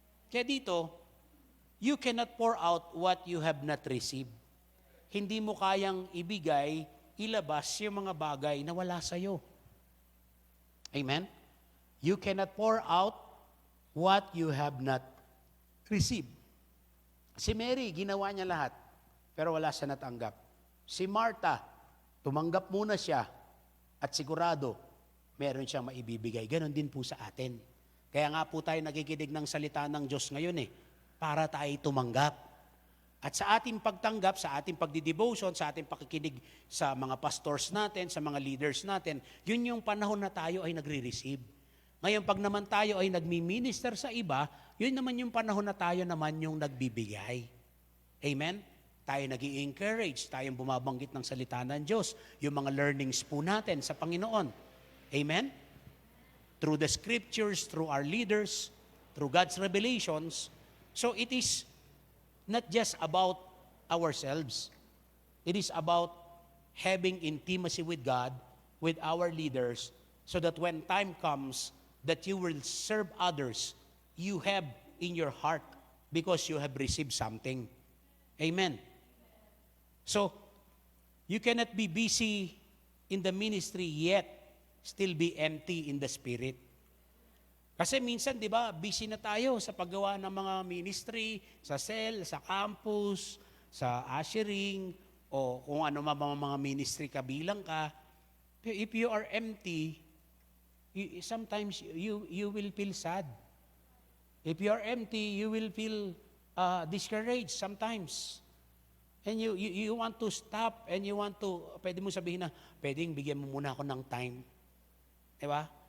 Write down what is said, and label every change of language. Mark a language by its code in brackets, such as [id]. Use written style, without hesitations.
[tl] Kaya dito, [en] you cannot pour out what you have not received. [tl] Hindi mo kayang ibigay, ilabas yung mga bagay na wala sa'yo. Amen? [en] You cannot pour out what you have not received. [tl] Si Mary, ginawa niya lahat, pero wala siya natanggap. Si Martha, tumanggap muna siya, at sigurado, meron siyang maibibigay. Ganon din po sa atin. Kaya nga po tayo nakikinig ng salita ng Diyos ngayon para tayo tumanggap. At sa ating pagtanggap, sa ating pagdidevotion, sa ating pakikinig sa mga pastors natin, sa mga leaders natin, yun yung panahon na tayo ay nagre-receive. Ngayon, pag naman tayo ay nagmi-minister sa iba, yun naman yung panahon na tayo naman yung nagbibigay. Amen? Tayo nag-i-encourage, tayong bumabanggit ng salita ng Diyos, yung mga learnings po natin sa Panginoon. Amen? [en] Through the scriptures, through our leaders, through God's revelations. So it is not just about ourselves. It is about having intimacy with God, with our leaders, so that when time comes that you will serve others, you have in your heart because you have received something. Amen. So, you cannot be busy in the ministry yet still be empty in the spirit. [tl] Kasi minsan, di ba, busy na tayo sa paggawa ng mga ministry, sa cell, sa campus, sa ushering, o kung ano mga ministry kabilang ka. [en] If you are empty, sometimes you will feel sad. If you are empty, you will feel discouraged sometimes. And you want to [tl] stop and you want to, pwede mo sabihin na, pwedeng bigyan mo muna ako ng time. Diba?